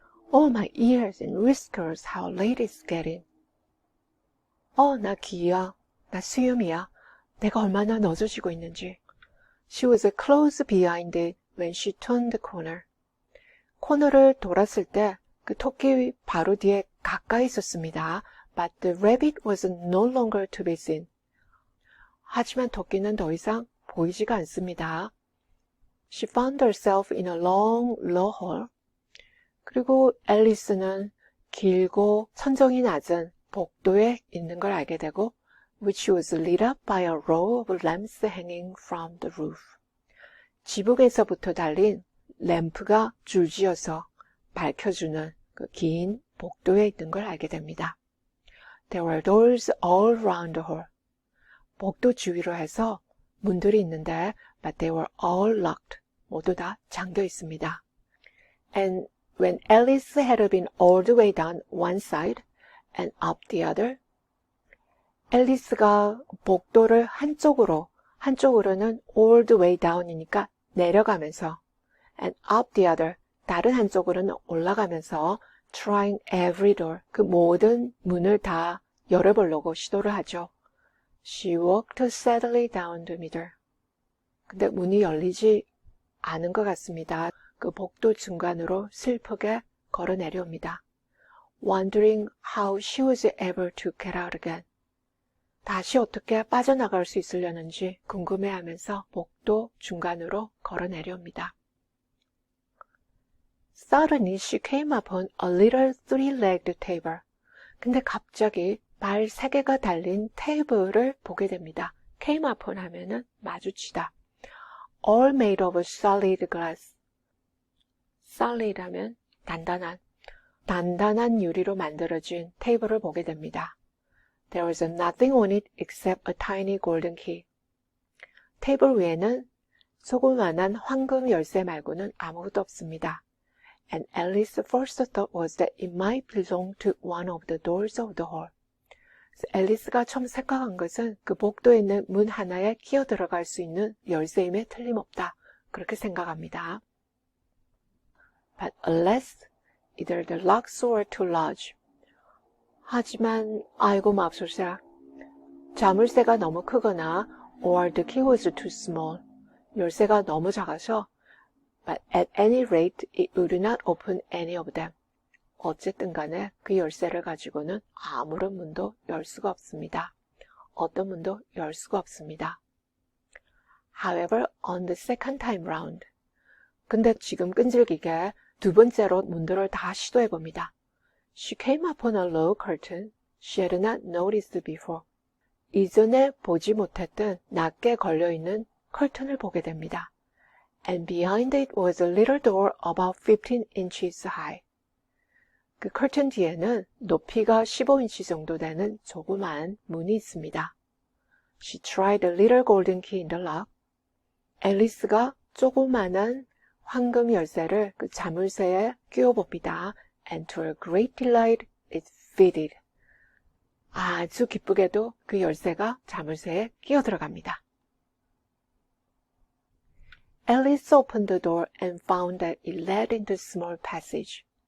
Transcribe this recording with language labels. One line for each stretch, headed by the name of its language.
English: Oh, my ears and whiskers, how late it's getting.
Korean: 나 귀야, 나 수염이야. 내가 얼마나 늦어지고 있는지.
English: She was close behind it when she turned the corner.
Korean: 코너를 돌았을 때 그 토끼 바로 뒤에 가까이 있었습니다.
English: But the rabbit was no longer to be seen.
Korean: 하지만 토끼는 더 이상 보이지가 않습니다.
English: She found herself in a long, low hall.
Korean: 그리고 앨리스는 길고 천정이 낮은 복도에 있는 걸 알게 되고
English: which was lit up by a row of lamps hanging from the roof.
Korean: 지붕에서부터 달린 램프가 줄지어서 밝혀주는 그 긴 복도에 있는 걸 알게 됩니다.
English: There were doors all round the hall.
Korean: 복도 주위로 해서 문들이 있는데
English: but they were all locked.
Korean: 모두 다 잠겨 있습니다.
English: And when Alice had been all the way down one side and up the other,
Korean: 앨리스가 복도를 한쪽으로는
English: all the way down
Korean: 이니까 내려가면서
English: and up the other,
Korean: 다른 한쪽으로는 올라가면서
English: trying every door,
Korean: 그 모든 문을 다 열어보려고 시도를 하죠.
English: She walked sadly down the middle.
Korean: 근데 문이 열리지 않은 것 같습니다. 그 복도 중간으로 슬프게 걸어 내려옵니다.
English: Wondering how she was able to get out again.
Korean: 다시 어떻게 빠져나갈 수 있으려는지 궁금해하면서 복도 중간으로 걸어 내려옵니다.
English: Suddenly she came upon a little three-legged table.
Korean: 근데 갑자기 발 3개가 달린 테이블을 보게 됩니다. came upon 하면은 마주치다.
English: All made of solid glass.
Korean: solid 하면 단단한 유리로 만들어진 테이블을 보게 됩니다.
English: There was nothing on it except a tiny golden key.
Korean: 테이블 위에는 조그만한 황금 열쇠 말고는 아무것도 없습니다.
English: And Alice's first thought was that it might belong to one of the doors of the hall.
Korean: 앨리스가 처음 생각한 것은 그 복도에 있는 문 하나에 끼어 들어갈 수 있는 열쇠임에 틀림없다. 그렇게 생각합니다.
English: But alas, either the locks were too large.
Korean: 하지만 아이고 맙소사. 자물쇠가 너무 크거나
English: or the key was too small.
Korean: 열쇠가 너무 작아서
English: but at any rate it would not open any of them.
Korean: 어쨌든 간에 그 열쇠를 가지고는 아무런 문도 열 수가 없습니다. 어떤 문도 열 수가 없습니다.
English: However, on the second time round.
Korean: 근데 지금 끈질기게 두 번째로 문들을 다 시도해봅니다.
English: She came upon a low curtain she had not noticed before.
Korean: 이전에 보지 못했던 낮게 걸려있는 커튼을 보게 됩니다.
English: And behind it was a little door about 15 inches high.
Korean: 그 커튼 뒤에는 높이가 15인치 정도 되는 조그마한 문이 있습니다.
English: She tried the little golden key in the lock.
Korean: 앨리스가 조그마한 황금 열쇠를 그 자물쇠에 끼워봅니다.
English: And to her great delight, it fitted.
Korean: 아주 기쁘게도 그 열쇠가 자물쇠에 끼어 들어갑니다.
English: Alice opened the door and found that it led into a small passage.